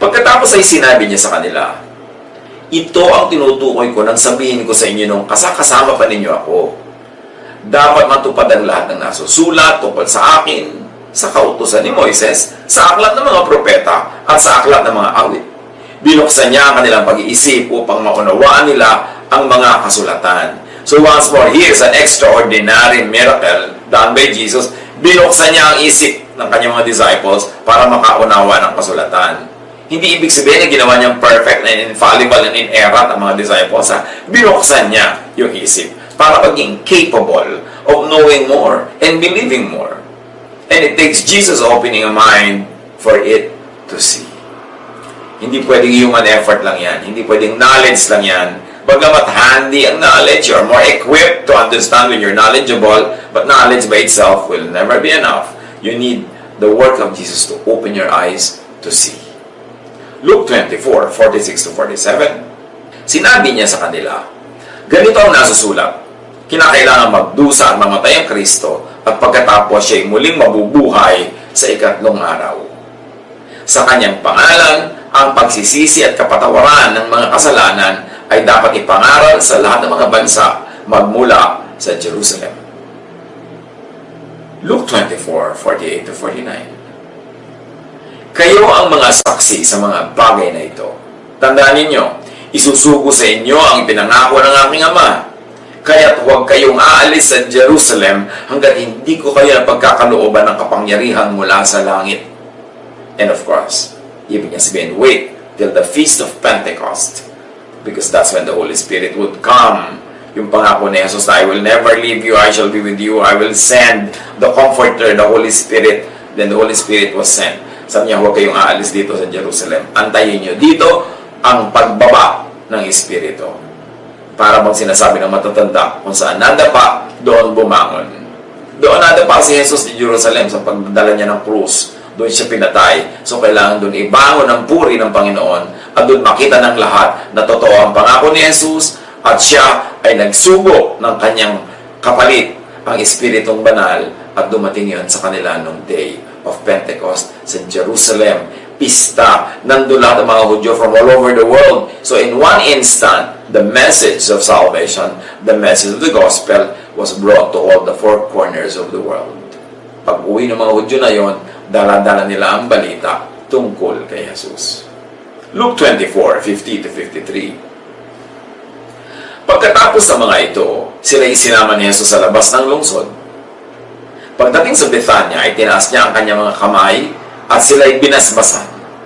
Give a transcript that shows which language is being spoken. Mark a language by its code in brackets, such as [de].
[tl] Pagkatapos ay sinabi niya sa kanila, ito ang tinutukoy ko nang sabihin ko sa inyo nung kasama pa ninyo ako. Dapat matupad ang lahat ng nasusulat tungkol sa akin, sa kautusan ni Moises, sa aklat ng mga propeta, at sa aklat ng mga awit. Binuksan niya ang kanilang pag-iisip upang maunawaan nila ang mga kasulatan. [en] So once more, here's an extraordinary miracle done by Jesus. [tl] Binuksan niya ang isip ng kanyang mga disciples para makaunawa ng kasulatan. Hindi ibig sabihin na ginawa niyang [en] perfect and infallible and inerrant [tl] ang mga disciples. Binuksan niya yung isip para maging [en] capable of knowing more and believing more. And it takes Jesus opening a mind for it to see. [tl] Hindi pwedeng human effort lang yan. Hindi pwedeng knowledge lang yan. Bagamat handy ang knowledge, [en] you're more equipped to understand when you're knowledgeable, but knowledge by itself will never be enough. You need the work of Jesus to open your eyes to see. Luke 24:46-47. [tl] Sinabi niya sa kanila, ganito ang nasusulat, kinakailangan magdusa at mamatay ang Kristo at pagkatapos siya ay muling mabubuhay sa ikatlong araw. Sa kanyang pangalan, ang pagsisisi at kapatawaran ng mga kasalanan ay dapat ipangaral sa lahat ng mga bansa magmula sa Jerusalem. Luke 24:48-49. Kayo ang mga saksi sa mga bagay na ito. Tandaan ninyo, isusugo sa inyo ang ipinangako ng aking Ama. Kaya't huwag kayong aalis sa Jerusalem hanggat hindi ko kayo napagkakalooban ng kapangyarihan mula sa langit. [en] And of course, [tl] ibig niya sabihin, [en] wait till the Feast of Pentecost. Because that's when the Holy Spirit would come. [tl] Yung pangako ni Jesus na, [en] I will never leave you, I shall be with you, I will send the Comforter, the Holy Spirit. Then the Holy Spirit was sent. [tl] Sabi niya, huwag kayong aalis dito sa Jerusalem. Antayin niyo dito ang pagbaba ng Espiritu. Para bang sinasabi ng matatanda, kung saan nadapa, doon bumangon. Doon nadapa si Jesus di Jerusalem sa pagdala niya ng krus. Doon siya pinatay. So kailangan doon ibangon ang puri ng Panginoon at doon makita ng lahat na totoo ang pangako ni Jesus at siya ay nagsugo ng kanyang kapalit, ang Espiritong Banal, at dumating yun sa kanila nung day of Pentecost sa Jerusalem. Pista, nandun lahat ang mga Hudyo [en] from all over the world. So in one instant, the message of salvation, the message of the gospel, was brought to all the four corners of the world. [tl] Pag uwi ng mga Hudyo na yon, dala-dala nila ang balita tungkol kay Jesus. [en] Luke 24:50-53. [tl] Pagkatapos ng mga ito, sila isinama ni Jesus sa labas ng lungsod. Pagdating sa Bethania, ay tinaas niya ang kanyang mga kamay at sila'y binasbasan.